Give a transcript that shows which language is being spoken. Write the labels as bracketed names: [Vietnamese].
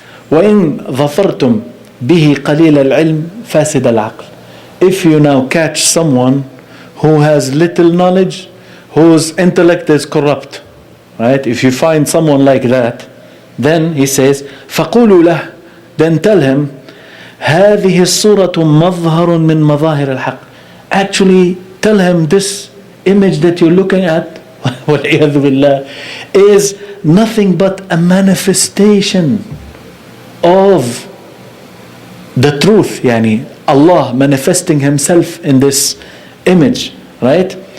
[Arabic] وَإِن ظَفَرْتُمْ بِهِ قَلِيلَ الْعِلْمِ فَاسِدَ الْعَقْلِ. [English] If you now catch someone who has little knowledge, whose intellect is corrupt, right? If you find someone like that, then he says, [Arabic] فَقُولُوا لَهُ. [English] Then tell him, [Arabic] هَذِهِ الصُّورَةُ مَظْهَرٌ مِّن مَظَاهِرِ الْحَقِّ. [English] Actually, tell him this image that you're looking at, [Arabic] وَالْعِيَاذُ بِاللَّهِ, [English] is nothing but a manifestation of the truth, يعني Allah manifesting Himself in this image, right?